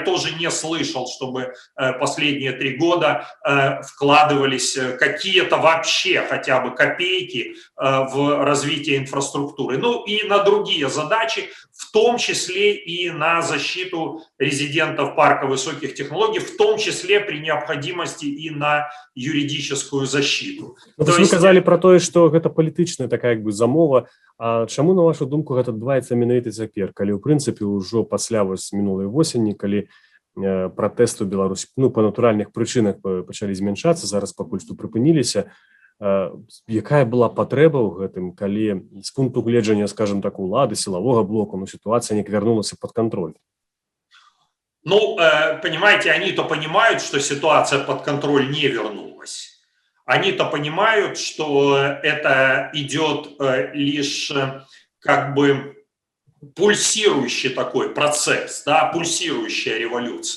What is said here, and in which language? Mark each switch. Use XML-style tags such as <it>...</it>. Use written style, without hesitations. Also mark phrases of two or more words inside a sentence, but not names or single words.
<ru>Тоже не слышал, чтобы последние 3 года вкладывались какие-то вообще хотя бы копейки в развитие инфраструктуры. Ну и на другие задачи, в том числе и на защиту резидентов парка высоких технологий, в том числе при необходимости и на юридическую защиту. Вы сказали про то, что это</ru> <be>палітычная такая як бы замова. А чаму, на вашу думку, гэта адбываецца менавіта цяпер, калі ў прынцыпе ўжо пасля мінулай восені, калі пратэсты ў Беларусі па натуральных прычынах пачалі змяншацца, зараз пакуль што прыпыніліся, якая была патрэба ў гэтым, калі з пункту гледжання, скажем так, улады, сілавога блоку, ситуацыя не вярнулася</be> <ru>под контроль? Ну, понимаете, они-то понимают, что ситуация под контроль не вернулась. Они-то понимают, что это идет лишь как бы пульсирующий такой процесс, да, пульсирующая революция.</ru>